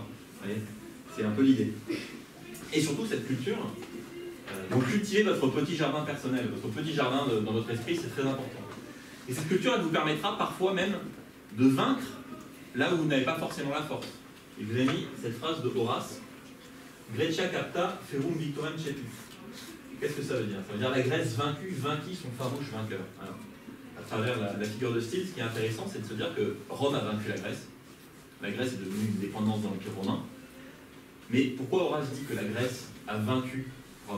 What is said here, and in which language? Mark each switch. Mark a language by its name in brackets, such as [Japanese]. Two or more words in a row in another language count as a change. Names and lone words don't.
[French] C'est un peu l'idée. Et surtout, cette culture, donc cultivez votre petit jardin personnel, votre petit jardin dans votre esprit, c'est très important. Et cette culture, elle vous permettra parfois même de vaincre là où vous n'avez pas forcément la force. Et vous avez mis cette phrase de Horace, [Latin] Grecia capta ferum victorem cepi. [French] Qu'est-ce que ça veut dire? Ça veut dire la Grèce vaincue vainquit son farouche vainqueur. Alors, à travers la figure de style, ce qui est intéressant, c'est de se dire que Rome a vaincu la Grèce. La Grèce est devenue une dépendance dans l'Empire romain. Mais pourquoi Horace dit que la Grèce a vaincu Rome?